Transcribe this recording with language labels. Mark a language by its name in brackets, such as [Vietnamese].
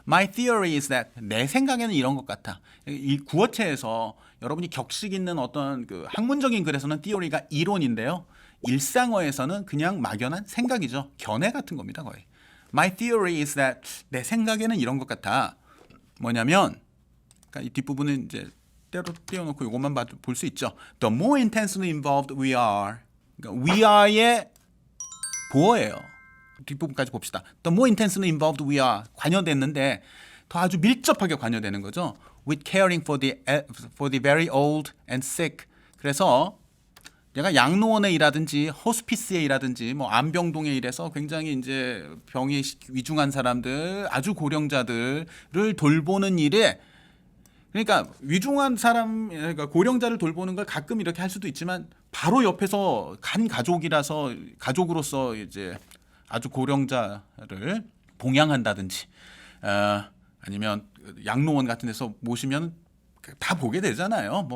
[English] My theory is that [Korean] 내 생각에는 이런 것 같아. 이 구어체에서 여러분이 격식 있는 어떤 그 학문적인 글에서는 theory가 이론인데요. 일상어에서는 그냥 막연한 생각이죠. 견해 같은 겁니다, 거의. [English] My theory is that [Korean] 내 생각에는 이런 것 같아. 뭐냐면, 그러니까 이 뒷부분은 이제 때로 띄워놓고 이것만 볼 수 있죠. [English] The more intensely involved we are. [Korean] 그러니까 we are의 보어예요. 뒷부분까지 봅시다. [English] The more intensely involved we are. [Korean] 관여됐는데 더 아주 밀접하게 관여되는 거죠. [English] With caring for the very old and sick. [Korean] 그래서 내가 양로원에 일하든지 호스피스에 일하든지 뭐 안병동에 일해서 굉장히 이제 병이 위중한 사람들, 아주 고령자들을 돌보는 일에, 그러니까 위중한 사람, 그러니까 고령자를 돌보는 걸 가끔 이렇게 할 수도 있지만 바로 옆에서 간 가족으로서 이제 아주 고령자를 봉양한다든지 아니면 양로원 같은 데서 모시면 다 보게 되잖아요.